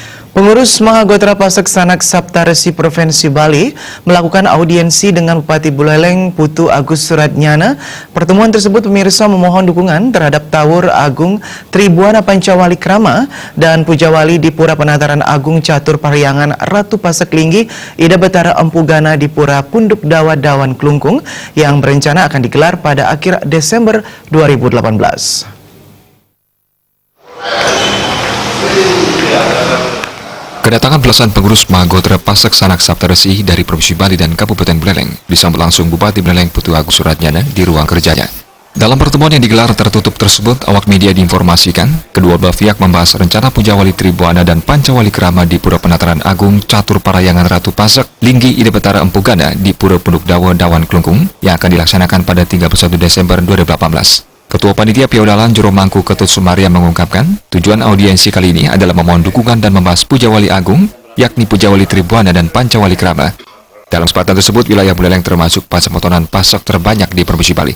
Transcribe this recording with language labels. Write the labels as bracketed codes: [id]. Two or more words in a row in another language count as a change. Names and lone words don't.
[id] Pengurus Mahagotra Pasek Sanak Saptaresi Provinsi Bali melakukan audiensi dengan Bupati Buleleng Putu Agus Suratnyana. Pertemuan tersebut pemirsa memohon dukungan terhadap Tawur Agung Tribuana Pancawali Krama dan Pujawali di Pura Penataran Agung Catur Pariangan Ratu Pasek Linggi Ida Betara Empu Gana di Pura Punduk Dawa Dawan Klungkung yang berencana akan digelar pada akhir Desember 2018. Kedatangan belasan pengurus Mahagotra Pasek Sanak Saptaresi dari Provinsi Bali dan Kabupaten Buleleng disambut langsung Bupati Buleleng Putu Agus Suratnyana di ruang kerjanya. Dalam pertemuan yang digelar tertutup tersebut, awak media diinformasikan kedua belah pihak membahas rencana Pujawali Tribuana dan Pancawali Krama di Pura Penataran Agung Catur Parayangan Ratu Pasek Linggi Ida Betara Empu Gana di Pura Punduk Dawa Dawan Klungkung yang akan dilaksanakan pada 31 Desember 2018. Ketua Panitia Piodalan Juru Mangku Ketut Sumaria mengungkapkan, tujuan audiensi kali ini adalah memohon dukungan dan membahas Pujawali Agung, yakni Pujawali Tribuana dan Pancawali Krama. Dalam kesempatan tersebut, wilayah Buleleng termasuk pasemotonan pasek terbanyak di Provinsi Bali.